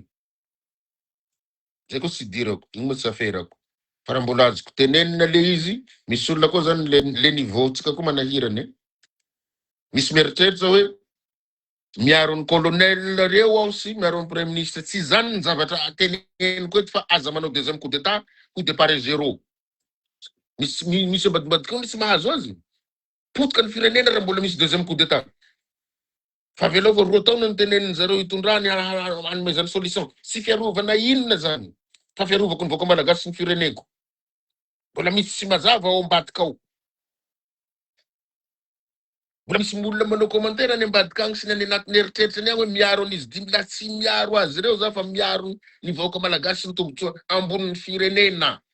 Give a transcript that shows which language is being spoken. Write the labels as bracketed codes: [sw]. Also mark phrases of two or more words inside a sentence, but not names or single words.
[mg] Zay koa tsy dirako, io mo tsy aferako. Fa raha mbola azoko tenenina le izy, misy olona koa zany le nivaotsika koa manahirany. Misy mieritreritra hoe miaro ny colonel reo aho sy miaro ny [fr] premier ministre, [mg] tsy zany ny zavatra teneniko eto fa aza manao [fr] deuxième coup d'état coup de pare zéro. [mg] Misy ambadimbadika eo tsy mahazo azy. Potika ny firenena raha mbola misy [fr] deuxième coup d'état. [mg] Fa avelao fa roa taona ny tenenin zareo hitondrany hanomezany solution. Tsy fiarovana inona zany. Fa fiarovako ny vahoaka malagasy sy ny fireneko. Mbola misy tsy mazava ao ambadika ao. Mbola misy olona manao commentaire any ambadika agny sy ny anatin'ny eritreritrany agny hoe miaro an'izy dimy, la tsy miaro azy reo za fa miaro ny vahoaka malagasy sy ny tombotsoa ambonin'ny firenena.